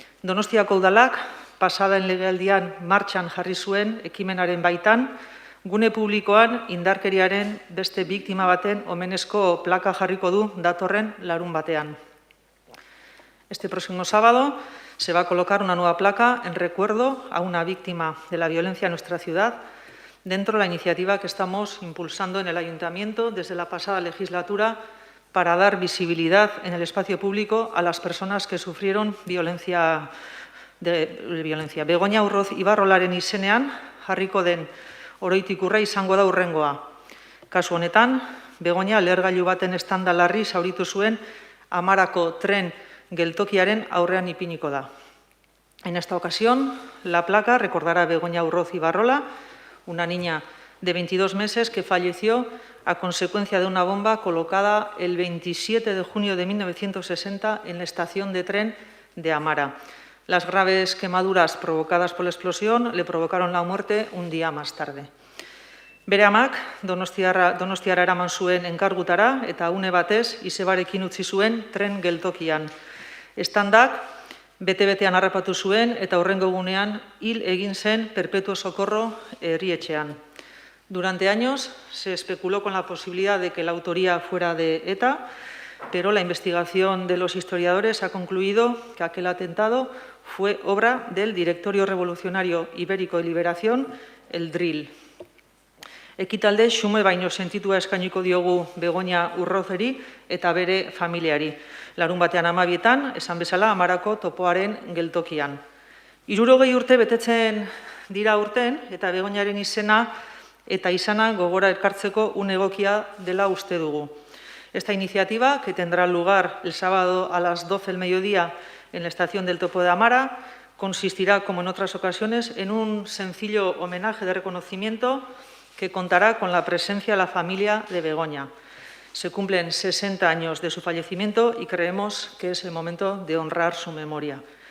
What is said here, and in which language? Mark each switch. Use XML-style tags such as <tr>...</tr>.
<eu>Donostiako udalak, pasaden legealdian martxan jarri zuen ekimenaren baitan, gune publikoan indarkeriaren beste biktima baten omenezko plaka jarriko du datorren larunbatean.</eu> <es>Este próximo sábado se va a colocar una nueva placa en recuerdo a una víctima de la violencia en nuestra ciudad dentro de la iniciativa que estamos impulsando en el Ayuntamiento desde la pasada legislatura para dar visibilidad en el espacio público a las personas que sufrieron violencia.</es> <eu>Begoña Urroz Ibarrolaren izenean jarriko den oroitik-urra izango da hurrengoa. Kasu honetan, Begoña lehergailu baten eztanda larri zauritu zuen Amarako tren geltokiaren aurrean ipiniko da.</eu> <es>En esta ocasión, la placa recordará a Begoña Urroz Ibarrola, una niña de 22 meses que falleció a consecuencia de una bomba colocada el 27 de junio de 1960 en la estación de tren de Amara. Las graves quemaduras provocadas por la explosión le provocaron la muerte un día más tarde.</es> <eu>Bere amak Donostiara eraman zuen enkargutara eta une batez izebarekin utzi zuen tren geltokian. Estandak bete-betean harrapatu zuen eta hurrengo egunean hil egin zen Perpetuo Socorro herrietxean.</eu> <es>Durante años se especuló con la posibilidad de que la autoría fuera de ETA, pero la investigación de los historiadores ha concluido que aquel atentado fue obra del Directorio Revolucionario Ibérico de Liberación, el DRIL.</es> <eu>Ekitalde xume baino sentitua eskainiko diogu Begoña Urrozeri eta bere familiari. Larunbatean 12:00, esan bezala, Amarako topoaren geltokian. 60 urte betetzen dira urten eta Begoñaren izena eta izana gogora ekartzeko une egokia dela uste dugu.</eu> <es>Esta iniciativa, que tendrá lugar el sábado a las 12 del mediodía en la estación del Topo de Amara, consistirá, como en otras ocasiones, en un sencillo homenaje de reconocimiento que contará con la presencia de la familia de Begoña. Se cumplen 60 años de su fallecimiento y creemos que es el momento de honrar su memoria.</es>